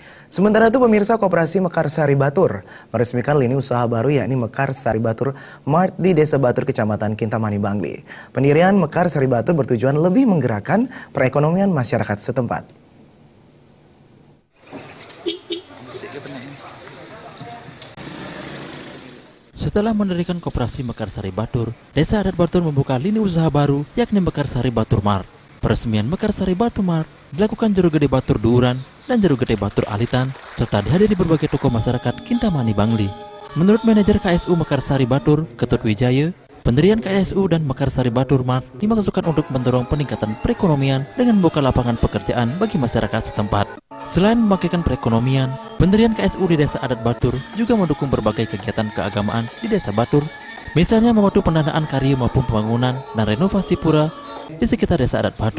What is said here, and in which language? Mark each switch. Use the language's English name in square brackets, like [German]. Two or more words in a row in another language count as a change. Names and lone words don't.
[Indonesian] Sementara itu pemirsa, Koperasi Mekarsari Batur meresmikan lini usaha baru yakni Mekarsari Batur Mart di Desa Batur, Kecamatan Kintamani, Bangli. Pendirian Mekarsari Batur bertujuan lebih menggerakkan perekonomian masyarakat setempat. Setelah mendirikan Koperasi Mekarsari Batur, Desa Adat Batur membuka lini usaha baru yakni Mekarsari Batur Mart. Peresmian Mekarsari Batur Mart dilakukan Jero Gede Batur Duuran dan Jero Gede Batur Alitan serta dihadiri berbagai tokoh masyarakat Kintamani, Bangli. Menurut manajer KSU Mekarsari Batur, Ketut Wijaya, pendirian KSU dan Mekarsari Batur Mart dimaksudkan untuk mendorong peningkatan perekonomian dengan membuka lapangan pekerjaan bagi masyarakat setempat. Selain membangkitkan perekonomian, pendirian KSU di Desa Adat Batur juga mendukung berbagai kegiatan keagamaan di Desa Batur, misalnya membantu pendanaan karya maupun pembangunan dan renovasi pura di sekitar Desa Adat Batur.